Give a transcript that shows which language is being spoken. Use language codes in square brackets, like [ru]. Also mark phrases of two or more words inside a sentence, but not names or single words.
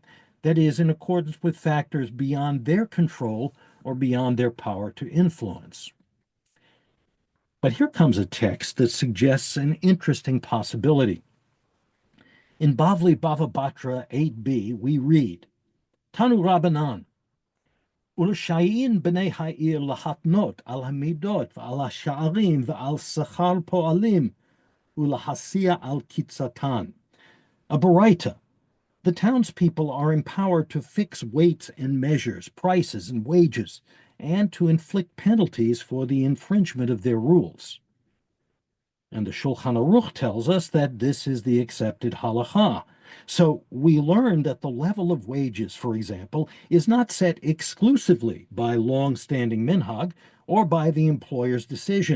[en] That is, in accordance with factors beyond their control or beyond their power to influence. But here comes a text that suggests an interesting possibility. In Bavli Bava Batra 8b, we read, [he] תנו רבנן, ורשאין בני העיר להתנות על המידות ועל השערים ועל שכר פועלים ולהסיע על קיצתן. [en] A baraita. The townspeople are empowered to fix weights and measures, prices and wages, and to inflict penalties for the infringement of their rules. And the Shulchan Aruch tells us that this is the accepted halakhah. So we learn that the level of wages, for example, is not set exclusively by long-standing minhag or by the employer's decision.